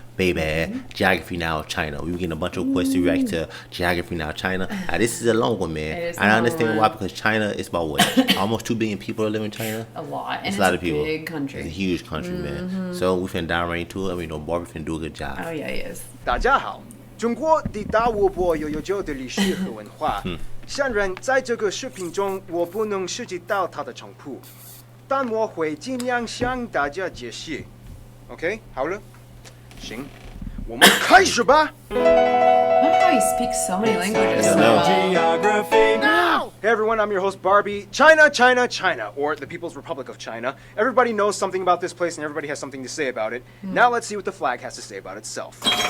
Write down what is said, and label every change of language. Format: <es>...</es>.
<en>Baby, Geography Now China. We were getting a bunch of requests to react to Geography Now China. Now, this is a long one, man. I understand why, because China is about what? Almost 2 billion people that live in China? A lot. And it's a lot of people. Big country. It's a huge country, man. So we finna dive right into it. I mean, Barbie finna do a good job. Oh, yeah, he is.</en> <zh>大家好，中国的大湖泊有悠久的历史和文化。虽然在这个视频中我不能涉及到它的全部，但我会尽量向大家解释。 OK， 好了，行，我们开始吧。</zh> <en>I love how he speaks so many languages. Geography now! Hey everyone, I'm your host Barbie. China, China, China, or the People's Republic of China. Everybody knows something about this place and everybody has something to say about it. Now let's see what the flag has to say about itself.</en>